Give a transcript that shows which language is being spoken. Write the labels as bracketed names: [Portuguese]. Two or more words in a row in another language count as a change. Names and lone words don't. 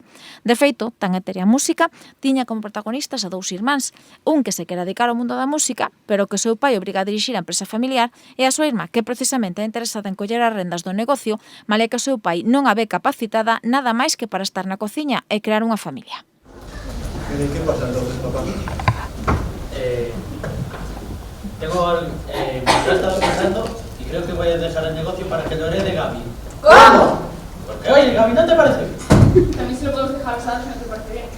[Galician] De feito, tan etérea música tiña como protagonistas a dous irmáns, un que se quera dedicar ao mundo da música, pero que o seu pai obriga a dirixir a empresa familiar, e a súa irmá, que precisamente é interesada en coller as rendas do negocio, malia que o seu pai non a ve capacitada nada máis que para estar na cociña e crear unha familia. [Spanish] ¿Qué pasa entonces, papá? Ya he estado pensando y creo que voy a dejar el negocio para que lo herede Gaby. ¿Cómo? Porque, oye, Gaby, ¿no te parece? También se lo podemos dejar a Sara si no te parece bien.